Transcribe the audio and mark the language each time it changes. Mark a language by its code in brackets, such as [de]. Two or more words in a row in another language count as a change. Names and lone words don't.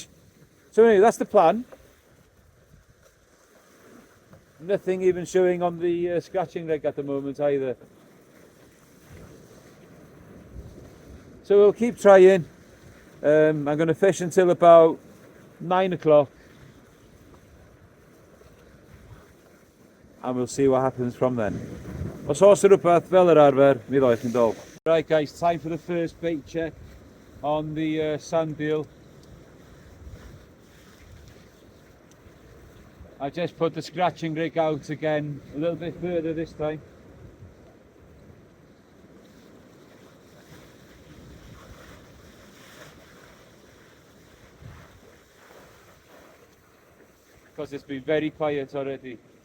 [en] So anyway, that's the plan. Nothing even showing on the scratching rig at the moment either. So we'll keep trying. I'm going to fish until about 9 o'clock. And we'll see what happens from then. [cy] Os oes rhywbeth fel yr arfer, mi ddoeth yn dol. [en] Right guys, time for the first bait check on the sand eel. I just put the scratching rig out again, a little bit further this time. Because it's been very quiet already.